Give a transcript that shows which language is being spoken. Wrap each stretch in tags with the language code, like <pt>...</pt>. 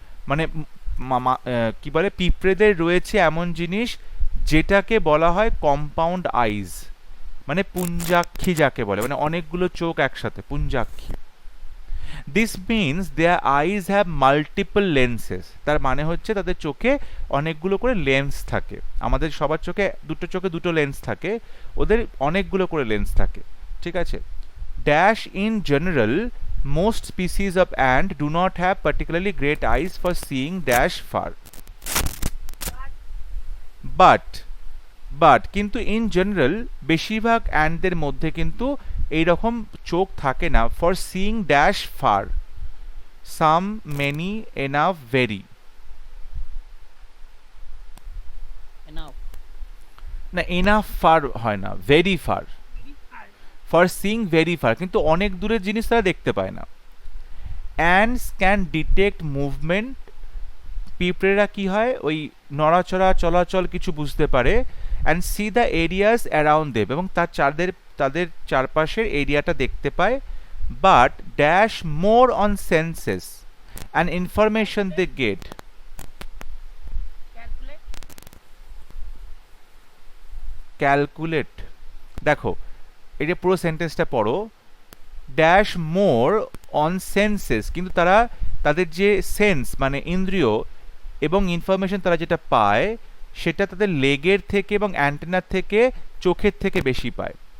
<bn>মানে কি বলে, পিঁপড়েদের রয়েছে এমন জিনিস যেটাকে বলা হয় কম্পাউন্ড আইজ, মানে পুঞ্জাক্ষী যাকে বলে, মানে অনেকগুলো চোখ একসাথে, পুঞ্জাক্ষী।</bn> <en>this means their eyes have multiple lenses,</en> <bn>তার মানে হচ্ছে তাদের চোখে অনেকগুলো করে লেন্স থাকে। আমাদের সবার চোখে দুটো লেন্স থাকে, ওদের অনেকগুলো করে লেন্স থাকে, ঠিক আছে।</bn> <en>dash in general most species of ant do not have particularly great eyes for seeing dash far, but</en> <bn>কিন্তু in general বেশিরভাগ অ্যান্টদের মধ্যে কিন্তু এইরকম চোখ থাকে না,</bn> <en>for seeing dash far, some, many, enough, very। Enough.</en> <bn>না,</bn> <en>enough far</en> <bn>হয় না,</bn> <en>very far, for seeing very far,</en> <bn>কিন্তু অনেক দূরের জিনিস তারা দেখতে পায় না।</bn> <en>ants can detect movement,</en> <bn>পিঁপড়েরা কি হয়, ওই নড়াচড়া, চলাচল কিছু বুঝতে পারে,</bn> <en>and see the areas around them,</en> <bn>এবং তাদের চারপাশের এরিয়াটা দেখতে পায়।</bn> <en>but dash more on senses and information they get, calculate।</en> <bn>দেখো এই যে পুরো সেন্টেন্সটা পড়ো,</bn> <en>dash more on senses,</en> <bn>কিন্তু তারা তাদের যে সেন্স মানে ইন্দ্রিয় এবং ইনফরমেশন তারা যেটা পায় সেটা তাদের লেগের থেকে এবং অ্যান্টেনার থেকে, চোখের থেকে বেশি পায়।</bn>